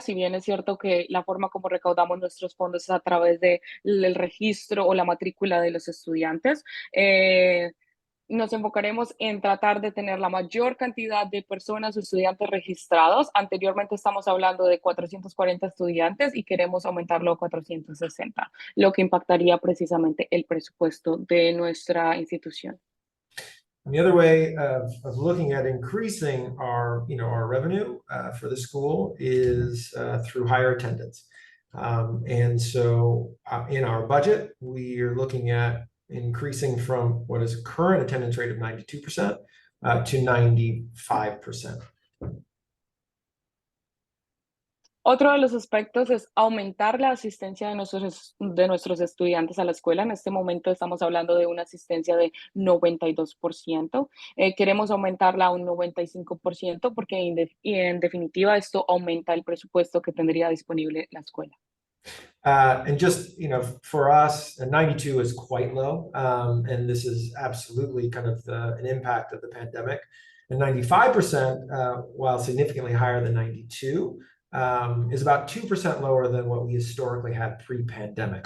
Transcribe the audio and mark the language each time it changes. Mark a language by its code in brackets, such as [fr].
[es] Si bien es cierto que la forma como recaudamos nuestros fondos es a través del registro o la matrícula de los estudiantes, nos enfocaremos en tratar de tener la mayor cantidad de personas o estudiantes registrados. Anteriormente estamos hablando de 440 estudiantes y queremos aumentarlo a 460, lo que impactaría precisamente el presupuesto de nuestra institución. [en] And the other way of looking at increasing our, our revenue for the school is through higher attendance. And so in our budget, we are looking at increasing from what is a current attendance rate of 92% to 95%. [es] Otro de los aspectos es aumentar la asistencia de nuestros estudiantes a la escuela. En este momento estamos hablando de una asistencia de 92%. Queremos aumentarla a un 95% porque en definitiva esto aumenta el presupuesto que tendría disponible la escuela. [en] And just, for us, 92 is quite low. And this is absolutely kind of an impact of the pandemic. And 95%, while significantly higher than 92, is about 2% lower than what we historically had pre-pandemic.